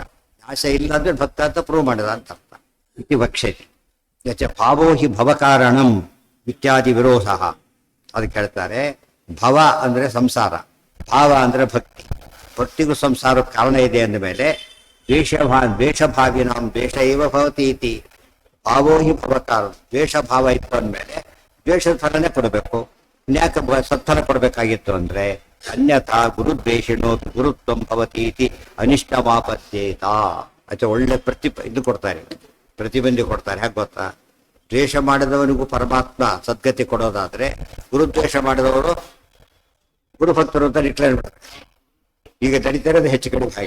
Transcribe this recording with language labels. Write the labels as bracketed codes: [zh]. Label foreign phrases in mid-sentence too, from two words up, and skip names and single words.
[kn] ನಾಶ ಇಲ್ಲ ಅಂದ್ರೆ ಭಕ್ತ ಅಂತ ಪ್ರೂವ್ ಮಾಡಿದ ಅಂತ ಅರ್ಥ. [sa] ಇತಿ ವಕ್ಷ್ಯತಿ ಯಚ ಭಾವೋ ಹಿ ಭವಕಾರಣಂ ಇತ್ಯಾದಿ ವಿರೋಧ. [kn] ಅದಕ್ಕೆ ಹೇಳ್ತಾರೆ ಭವ ಅಂದ್ರೆ ಸಂಸಾರ, ಭಾವ ಅಂದ್ರೆ ಭಕ್ತಿ. ಭಕ್ತಿಗೂ ಸಂಸಾರಕ್ಕೆ ಕಾರಣ ಇದೆ ಅಂದ ಮೇಲೆ [sa] ದ್ವೇಷಭಾವಿನಾಂ ದ್ವೇಷ ಇವ ಭವತಿ ಇತಿ ಭಾವೋ ಹಿ ಭವಕಾರ. [kn] ದ್ವೇಷ ಭಾವ ಇತ್ತು ಅಂದಮೇಲೆ ದ್ವೇಷದ ಫಲನೇ ಕೊಡಬೇಕು. ಇನ್ಯಾಕೆ ಸತ್ಫಲ ಕೊಡಬೇಕಾಗಿತ್ತು ಅಂದ್ರೆ [sa] ಅನ್ಯಥಾ ಗುರುದ್ವೇಷಿಣೋ ಗುರುತ್ವಂ ಭವತಿ ಇತಿ ಅನಿಷ್ಟಮಾಪತ್ಯೇತ. [kn] ಒಳ್ಳೆ ಇದು ಕೊಡ್ತಾರೆ, ಪ್ರತಿಬಂಧಿ ಕೊಡ್ತಾರೆ. ಹೇಗೆ ಗೊತ್ತಾ, ದ್ವೇಷ ಮಾಡಿದವನಿಗೂ ಪರಮಾತ್ಮ ಸದ್ಗತಿ ಕೊಡೋದಾದ್ರೆ ಗುರುದ್ವೇಷ ಮಾಡಿದವರು ಗುರುಭಕ್ತರು ಅಂತ ಡಿಕ್ಲೇರ್ ಮಾಡ್ತಾರೆ. ಈಗ ನಡೀತಿರೋದು ಹೆಚ್ಚು ಕಡಿಮೆ ಹಾಗೆ.